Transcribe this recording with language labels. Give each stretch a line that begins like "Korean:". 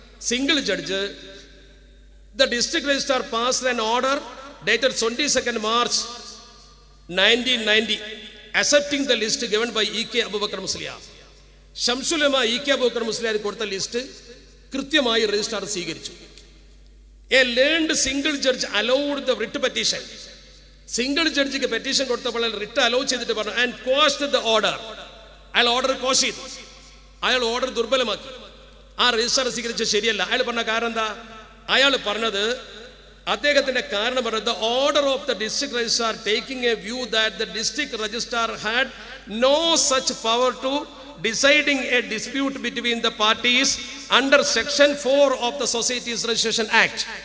English: Single judge the district registrar passed an order dated 22nd March 1990 accepting the list given by E.K. Abubakar Musliar.
Malayalam: Shamsul Ulama E K Abubakar Musliyar കൊടുത്ത list കൃത്യമായി registrar സ്വീകരിച്ചു.
English: A learned single judge allowed the writ petition.
Malayalam: Single ജഡ്ജിക്ക് petition കൊടുത്തപ്പോൾ writ hello ചെയ്തിട്ട് പറഞ്ഞു
English: And quashed the order.
Malayalam: അയാൾ order കോഷ് ചെയ്തു, അയാൾ order ദുർബലമാക്കി. ആ രജിസ്ട്രാർ സ്വീകരിച്ചത് ശരിയല്ല. അയാൾ പറഞ്ഞ കാരണം എന്താ? അയാൾ പറഞ്ഞത്, അദ്ദേഹത്തിന്റെ കാരണം പറഞ്ഞത്
English: The order of the district registrar taking a view that the district registrar had no such power to deciding a dispute between the parties under section 4 of the societies registration act.